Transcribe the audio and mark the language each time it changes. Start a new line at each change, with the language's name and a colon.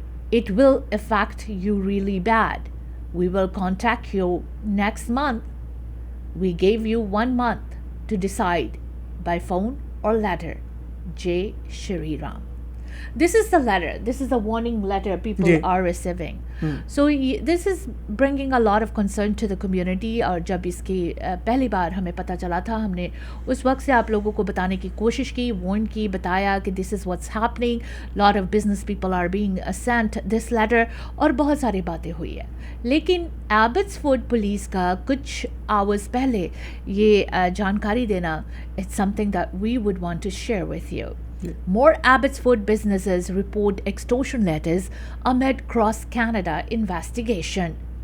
English: It will affect you really bad. We will contact you next month. We gave you 1 month to decide by phone or letter. Jai Shri Ram। This is the letter. This is the warning letter people ji. are receiving. So this is bringing a lot of concern to the community.
Hindi: और जब इसकी पहली बार हमें पता चला था, हमने उस वक्त से आप लोगों को बताने की कोशिश की, warn की, बताया कि
English: this is what's happening. Lot of business people are being sent this letter
Hindi: और बहुत सारी बातें हुई है. लेकिन एबट्सफोर्ड पुलिस का कुछ आवर्स पहले ये जानकारी देना,
English: it's something that we would want to share with you. More Abbotsford businesses report extortion letters amid cross-Canada investigation.